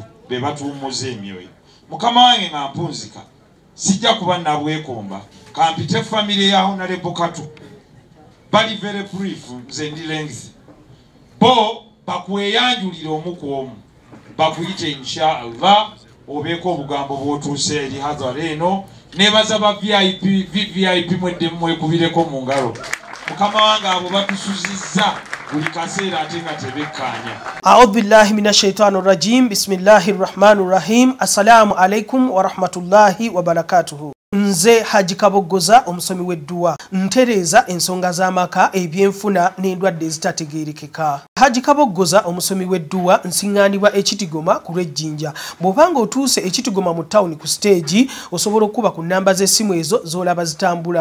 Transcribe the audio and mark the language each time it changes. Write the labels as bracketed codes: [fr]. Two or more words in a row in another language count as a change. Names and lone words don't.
[lg] be batuumuza emyoyo mukama wange nga mpunzika sijja kuba nabwekomba kampite family ya Hon.Nsereko Katu bali [en] very brief [lg] nze ndi length bo bakweyanjulira omu ku omu bakuyite inshallah obeeko obugambo bw'otuuse eri hadhara eno nebaza ba VIP mwedde mwekubireko mu ngalo mukama wange abo batusuzizza buli kaseera ate nga tebekkaanya. [ar] أعوذ بالله من الشيطان الرجيم. بسم الله الرحمن الرحيم. السلام عليكم ورحمة الله وبركاته. [lg] Nze Haji Kaboggoza omusomi w'edduwa ntereeza ensonga z'amaka ebyenfuna n'endwadde ezitategeerekeka. Haji Kaboggoza omusomi w'edduwa nsiŋŋaanibwa ekitigoma ku lw'ejjinja. Bw'obanga otuuse ekitigoma mu ttawuni ku siteegi osobola okuba ku nnamba z'essimu ezo z'olaba zitambula.